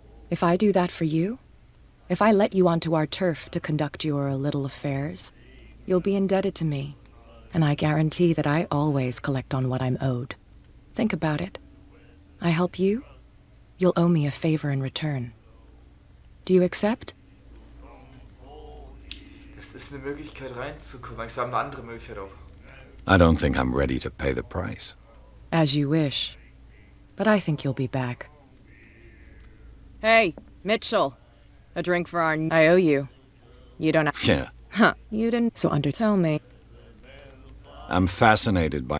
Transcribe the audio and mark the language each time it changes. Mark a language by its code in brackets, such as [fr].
[en] If I do that for you, if I let you onto our turf to conduct your little affairs, you'll be indebted to me, and I guarantee that I always collect on what I'm owed. Think about it. I help you, you'll owe me a favor in return. Do you accept? [de] Es ist eine Möglichkeit reinzukommen. Wir haben eine andere Möglichkeit auch. [en] I don't think I'm ready to pay the price. As you wish. But I think you'll be back. Hey, Mitchell. A drink for our... I owe you. You don't have... Yeah. Huh. You didn't... So tell me. I'm fascinated by...